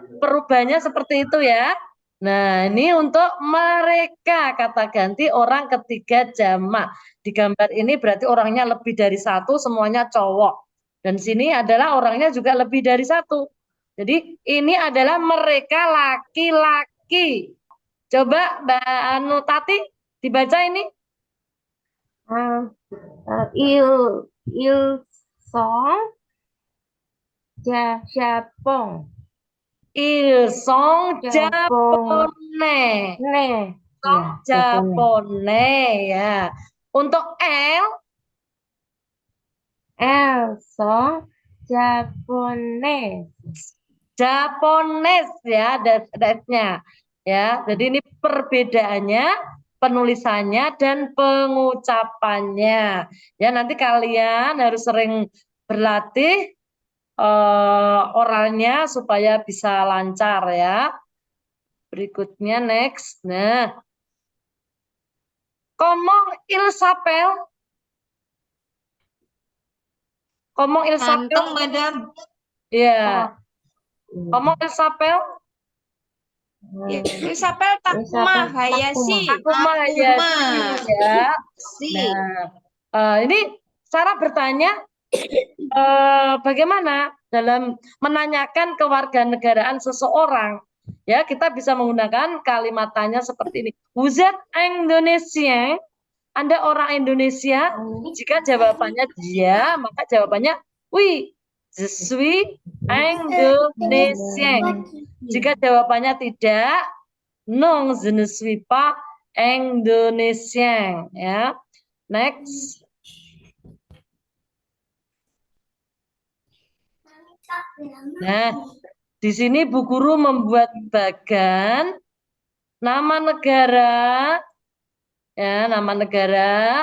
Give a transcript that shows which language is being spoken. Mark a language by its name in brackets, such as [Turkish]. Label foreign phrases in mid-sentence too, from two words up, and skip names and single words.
[Indonesian] Perubahannya seperti itu ya. Nah, ini untuk mereka kata ganti orang ketiga jamak. Di gambar ini berarti orangnya lebih dari satu, semuanya cowok. Dan sini adalah orangnya juga lebih dari satu. Jadi ini adalah mereka laki-laki. Coba Mbak Anu Tati dibaca ini. [French] Ils sont Japon. Ils sont japonais. [Indonesian] Japonais ya. Untuk [French] Elles sont Japonais. [Indonesian] Japones ya, that's-nya ya. Jadi ini perbedaannya, penulisannya dan pengucapannya. Ya, nanti kalian harus sering berlatih oralnya supaya bisa lancar ya. Berikutnya next. Nah, [French] comment il s'appelle? Comment il s'appelle? [Indonesian] Ganteng, Madam. Ya. [French] Comment il s'appelle? Il s'appelle Takuma Hayashi. [Indonesian] Takuma Hayashi ya. Nah, ini cara bertanya bagaimana dalam menanyakan kewarganegaraan seseorang. Ya, kita bisa menggunakan kalimat tanya seperti ini. [French] Vous êtes Indonésien? [Indonesian] Anda orang Indonesia? Jika jawabannya ya, maka jawabannya [French] oui, je suis Indonésien. [Indonesian] Jika jawabannya tidak, [French] non, je ne suis pas Indonésien. [Indonesian] Ya, next. Nah, di sini Bu Guru membuat bagan nama negara, ya, nama negara.